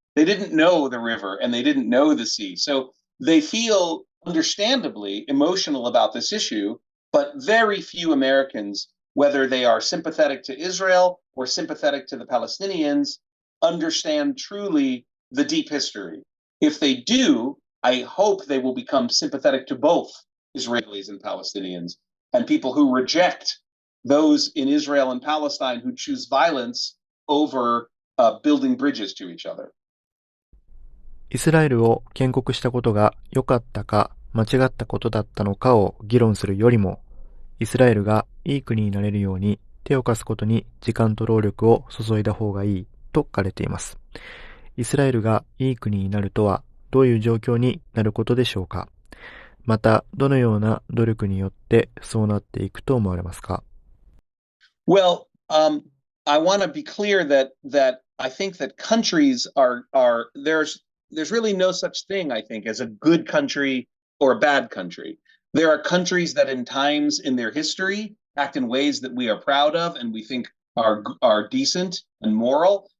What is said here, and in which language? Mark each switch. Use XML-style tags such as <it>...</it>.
<en>They didn't know the river and they didn't know the sea. So they feel understandably emotional about this issue, but very few Americans, whether they are sympathetic to Israel or sympathetic to the Palestinians, understand truly the deep history. If they do, I hope they will become sympathetic to both Israelis and Palestinians, and people who reject those in Israel and Palestine who choose violence over building bridges to each other.</en> <ja>イスラエルを建国したことが良かったか間違ったことだったのかを議論するよりも、イスラエルがいい国になれるように手を貸すことに時間と労力を注いだ方がいいと書かれています。イスラエルがいい国になるとはどういう状況になることでしょうか。また、どのような努力によってそうなっていくと思われますか。</ja> <en>Well, I want to be clear that I think that countries are there's really no such thing, I think, as a good country or a bad country. There are countries that in times in their history act in ways that we are proud of and we think are decent and moral.</en>